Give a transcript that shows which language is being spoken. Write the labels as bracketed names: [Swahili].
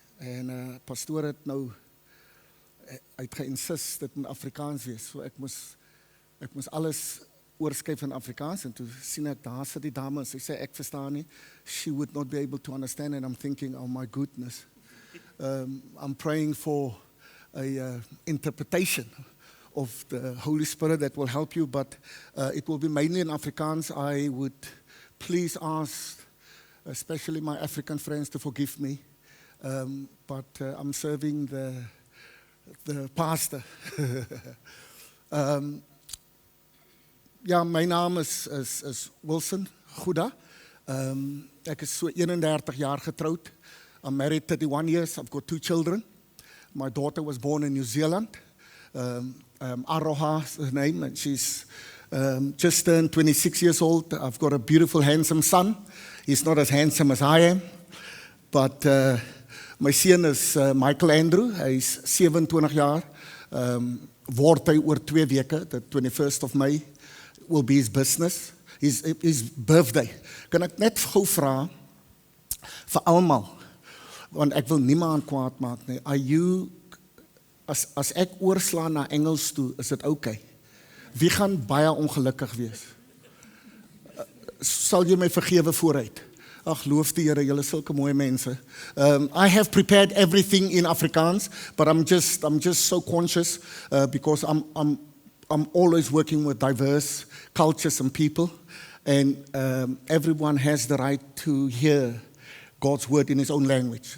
[Afrikaans] En pastoor het nou uitgeïnsist dit in Afrikaans wees. So ek moes alles oorskyf in Afrikaans en toe sien ek daar sit die dame. Sy sê ek verstaan nie. [English] She would not be able to understand and I'm thinking, oh my goodness. I'm praying for a interpretation of the Holy Spirit that will help you, but it will be mainly in Afrikaans. I would please ask, especially my African friends, to forgive me, but I'm serving the pastor. [Afrikaans] Ja, my naam is Wilson Goeda. Ek is so 31 jaar getroud. [English] I'm married 31 years. I've got 2 children. My daughter was born in New Zealand. Aroha is her name, and she's just turned 26 years old. I've got a beautiful, handsome son. He's not as handsome as I am, but [Afrikaans] my seun [English] is Michael Andrew. Hy's 27 jaar. Word hy oor 2 weke, the 21st of May, will be his business, his birthday. [Afrikaans] Kan ek net gou vra vir almal, want ek wil niemand kwaad maak nie. Are you, as ek oorslaan na Engels toe, is dit okay? Wie gaan baie ongelukkig wees? Sal jy my vergewe vooruit? Ag, loof die Here, julle is sulke mooi mense. [English] I have prepared everything in Afrikaans, but I'm just so conscious because I'm always working with diverse cultures and people, and everyone has the right to hear God's word in his own language.